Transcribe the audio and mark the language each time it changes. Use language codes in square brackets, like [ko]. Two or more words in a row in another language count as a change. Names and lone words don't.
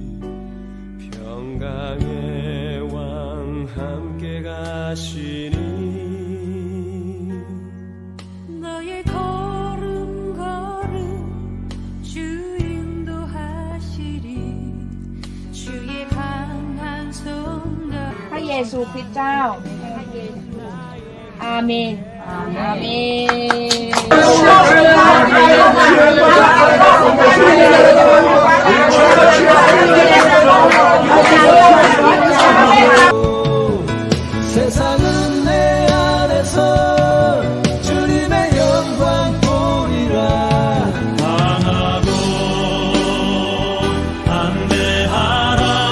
[ko] 평강의 왕 함께 가시니. 너의 걸음 주 인도하시리. 주의 강한 손 [th] พระเยซูคริสต์เจ้า อาเมน อาเมน [ko] 세상은 내 안에서 주님의 영광 보리라. 강하고 담대하라.